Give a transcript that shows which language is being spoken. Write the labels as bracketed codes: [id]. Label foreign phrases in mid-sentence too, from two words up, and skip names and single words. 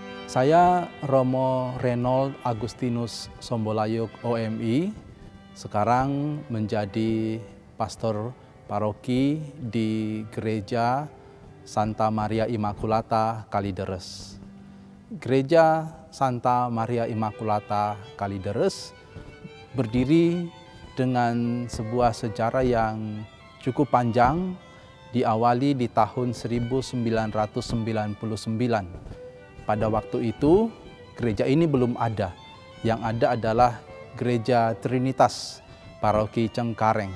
[id] Saya Romo Reynold Agustinus Sombolayuk OMI, sekarang menjadi pastor paroki di Gereja Santa Maria Immaculata Kalideres. Gereja Santa Maria Immaculata Kalideres berdiri dengan sebuah sejarah yang cukup panjang, diawali di tahun 1999. Pada waktu itu, gereja ini belum ada. Yang ada adalah Gereja Trinitas, Paroki Cengkareng.